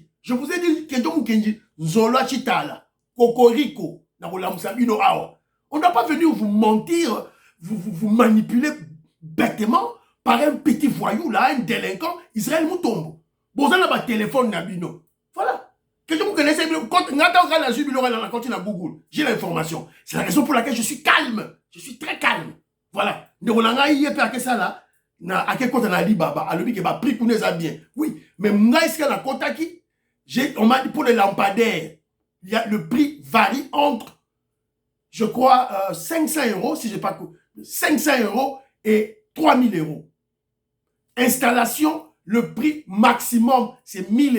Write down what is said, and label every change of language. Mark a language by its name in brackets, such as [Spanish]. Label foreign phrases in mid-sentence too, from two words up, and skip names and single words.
[French] Je vous ai dit que Kenji Zola Chitala, Kokoriko, on ne doit pas venir vous mentir, vous manipuler bêtement par un petit voyou là, un délinquant, Israël Moutombo. Vous avez un téléphone Nabino. Voilà. Que vous connaissez, quand à Google, j'ai l'information. C'est la raison pour laquelle je suis calme. Je suis très calme. Voilà. [Lingala] Na ake kota na Alibaba, alobi ke ba prix kuneza bien. [French] Oui, mais moi ici la kota qui on m'a dit pour les lampadaires, le prix varie entre je crois 500 €, si j'ai pas 500 € et 3000 €. Installation, le prix maximum c'est 1000 €.